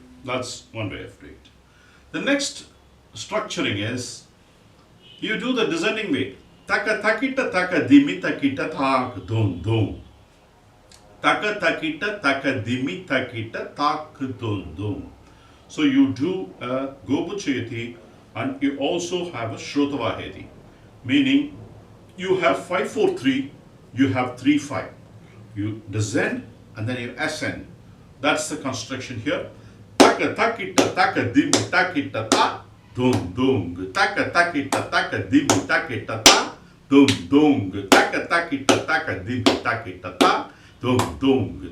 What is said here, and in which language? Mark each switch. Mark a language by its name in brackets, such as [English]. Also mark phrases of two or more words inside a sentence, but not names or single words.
[English] That's one way of doing it. The next structuring is you do the descending way. Taka takita taka dimi takita tak dum dum. Taka takita taka dimi takita tak dum dum. So you do a gobuchayati and you also have a shrotavaheti. Meaning you have 5-4-3, you have 3-5. You descend and then you ascend. That's the construction here. Taka takita taka dimi takita ta dum dum. Taka takita taka dimi takita ta dum dum. Taka takita taka dimi takita ta dum dum.